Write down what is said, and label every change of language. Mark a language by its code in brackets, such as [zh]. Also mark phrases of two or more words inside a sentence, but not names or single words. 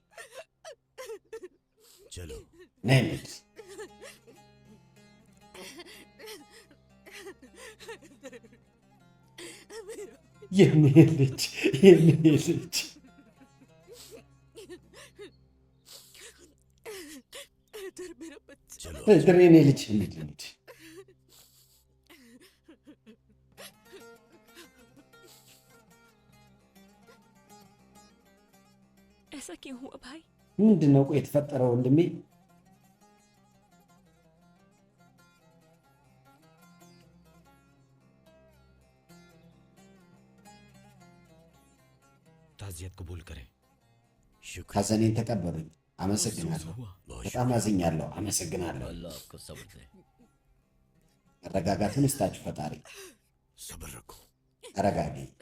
[am] ነይ እንሂድ። የኔ ልጅ የኔ ልጅ እድር የኔ ልጅ እንሂድ እንሂድ። [hi] ऐसा क्यों हुआ भाई? [am] ምንድን ነው ቆይ የተፈጠረው ወንድሜ? [hi] ताज़ियत कबूल करें। [am] ሐዘኔን ተቀበሉኝ። አመሰግናለሁ። በጣም አዝኛለሁ። አመሰግናለሁ። መረጋጋትን ይስጣችሁ ፈጣሪ። ተረጋጊ።